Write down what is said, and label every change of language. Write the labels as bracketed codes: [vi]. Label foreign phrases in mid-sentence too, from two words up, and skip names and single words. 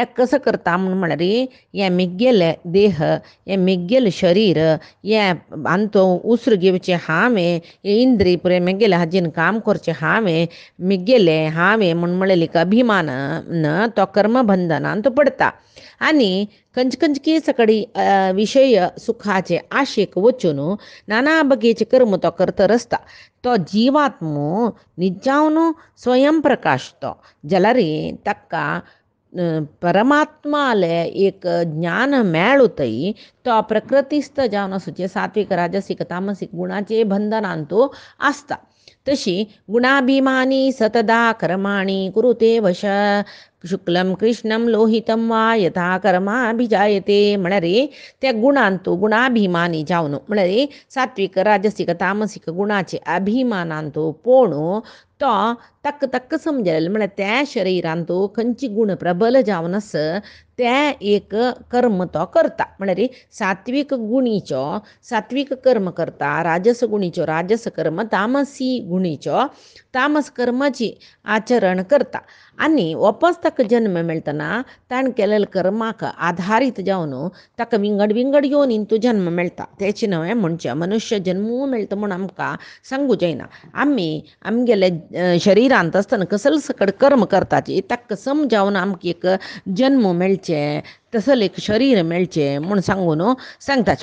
[kok] कसं करता म्हणून म्हळ्यार हे मिगेले देह हे मिगेले शरीर हे आंतो उसर घेवचे हांवें हे इंद्रिय पुरे मिगेले हाजेन काम करचे हांवें मिगेले हांवें म्हणून म्हळेली अभिमान तो कर्मबंधनान तो पडता आनी कंचकी सकडी विशय सुखाचे आशेक वचून नाना बगेचे कर्म तो करतर आसता तो जीवात्मो निजावन स्वयं प्रकाश तो जाल्यार ताका परमात्माले एक ज्ञान मेळुतय तो प्रकृतिस्थ जावन आसूचे सात्विक राजसिक तामसिक गुणाचे बंधनान तो आसता तशी गुणाभिमानी [sa] सतदा कर्माणि कुरुते वश शुक्लम कृष्णम लोहितम वा यथा कर्माभिजायते [kok] म्हळ्यार त्या गुणान तो गुणाभिमानी जावन म्हळ्यार सात्विक राजसिक तामसिक गुणाचे अभिमानान तो पोणू तो तक तक समजलेले म्हळ्यार त्या शरिरान तो खंयची गुण प्रबल जावन आस ते एक कर्म तो करता म्हळ्यार सात्विक गुणीचो सात्विक कर्म करता राजस गुणीचो राजस कर्म तामसी गुणीचो तामस कर्माची आचरण करता आनी वापस ताका जन्म मेळटना ताणें केलेले कर्माक आधारीत जावन ताका विंगड विंगड येवन तो जन्म मेळटा तेचे नवे म्हणचे मनुष्य जन्म मेळटा म्हूण आमकां सांगूं जायना आमी आमगेले शरिरांत आसतना कसले सकड कर्म करताचे ताका समजावन आमकां एक जन्म मेळचे तसले एक शरीर मेळचे म्हूण सांगून सांगताचे